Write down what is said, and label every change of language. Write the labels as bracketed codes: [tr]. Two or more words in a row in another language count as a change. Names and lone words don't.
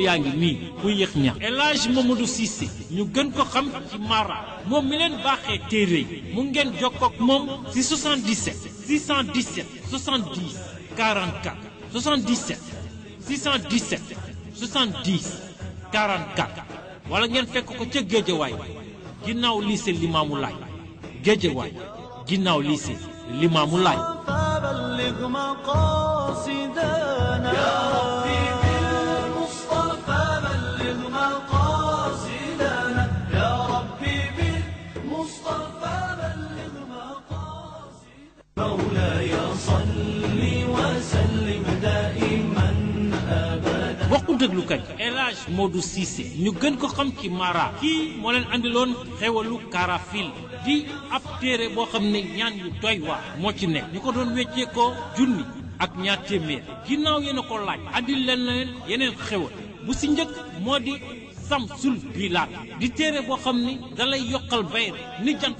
[wo] yaa ngi nii bu yéex ñax El Hadj Mamadou Cissé ñu gën ko xam ci Mara moom mi leen baaxee téere yi mu ngeen jokkook moom ci 77 617 70 44 77 617 70 44 wala ngeen fekk ko ca Géejawaay ginnaaw lycée Limaamu Laay Géejawaay ginnaaw lycée Limaamu Laay [ar] بلغ مقاصدنا يا ربي بالمصطفى بلغ مقاصدنا يا ربي بالمصطفى بلغ مقاصدنا مولاي صل وسلم دائما ابدا [wo] bokku déglukat El Hadj Modou Cissé ñu gën ko xam ci Mara kii moo leen andiloon xewalu Karafil di ab téere boo xam ne ñaan yu doy waar moo ci nekk ñu ko doon weccee ko junni ak ñaar téeméer ginnaaw yéen a ko laaj andil leen yeneen xewal bu si njëkk moo di Samsul Bilad di téere boo xam ni dalay yokkal bayre ni jant